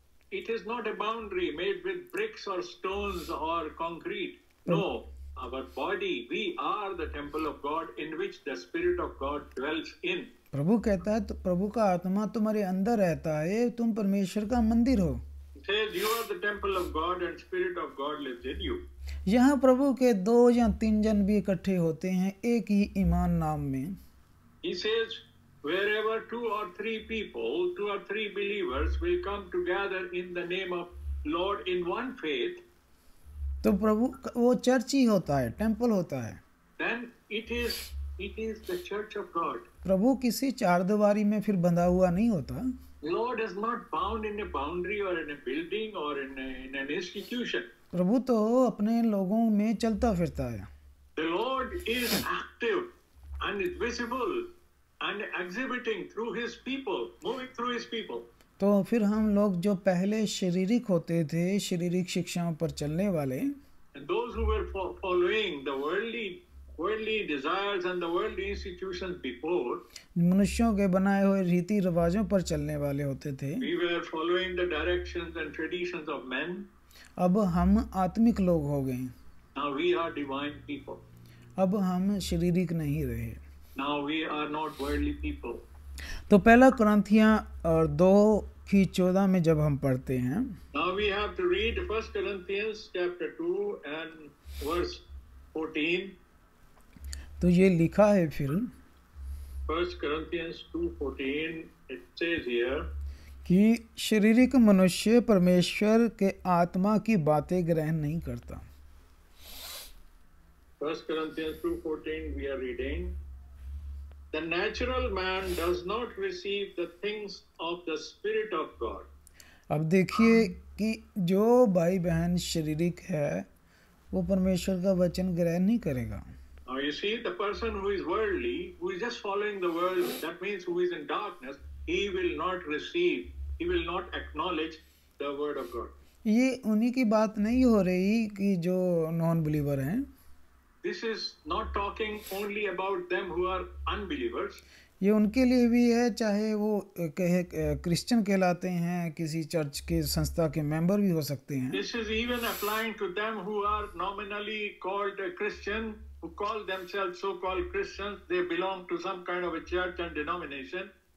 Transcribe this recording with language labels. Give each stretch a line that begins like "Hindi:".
English: It is not a boundary made with bricks or stones or concrete. No, our body, we are the temple of God in which the Spirit of God dwells in.
Hindi: प्रभु कहता है तो प्रभु का आत्मा तुम्हारे अंदर रहता है, तुम परमेश्वर का मंदिर हो.
English: It says you are the temple of God and Spirit of God lives in you.
Hindi: यहाँ प्रभु के 2 या 3 जन भी इकट्ठे होते हैं एक ही ईमान नाम में.
English: He says wherever 2 or 3 people, 2 or 3 believers will come together in the name of Lord in one faith,
Hindi: तो प्रभु वो चर्च ही होता है, टेम्पल होता है.
English: then it is the church of God.
Hindi: प्रभु किसी चार दीवारी में फिर बंधा हुआ नहीं होता.
English: Lord is not bound in a boundary or in a building or in an institution.
Hindi: प्रभु तो अपने लोगों में चलता फिरता है.
English: The Lord is active and is visible and exhibiting through His people, moving through His people.
Hindi: तो फिर हम लोग जो पहले शारीरिक होते थे, शारीरिक शिक्षाओं पर चलने वाले,
English: And those who were following the worldly desires and the worldly institutions before,
Hindi: मनुष्यों के बनाए हुए रीति रिवाजों पर चलने वाले होते थे.
English: we were following the directions and traditions of men.
Hindi: अब हम आत्मिक लोग हो गए.
English: Now we are divine people.
Hindi: अब हम शारीरिक नहीं रहे.
English: Now we are not worldly people.
Hindi: तो पहला कुरिन्थियां और 2:14 में जब हम पढ़ते हैं,
English: Now we have to read 1 Corinthians chapter 2 and verse 14.
Hindi: तो ये लिखा है फिर
English: 1 Corinthians 2:14, it says here,
Hindi: कि शारीरिक मनुष्य परमेश्वर के आत्मा की बातें ग्रहण नहीं करता.
English: 1 Corinthians 2:14 we are reading, the natural man does not receive the things of the Spirit of God.
Hindi: अब देखिए कि जो भाई बहन शारीरिक है वो परमेश्वर का वचन ग्रहण नहीं करेगा.
English: Now you see, the person who is worldly, who is just following the world, that means who is in darkness, he will not receive, he will not acknowledge the word of God.
Hindi: ये उन्हीं की बात नहीं हो रही कि जो non believer हैं.
English: This is not talking only about them who are unbelievers.
Hindi: ये उनके लिए भी है, चाहे वो कहे क्रिश्चियन कहलाते हैं, किसी चर्च के संस्था के मेंबर भी हो सकते हैं.
English: This is even applying to them who are nominally called a Christian, who call themselves so-called Christians. They belong to some kind of a church and denomination.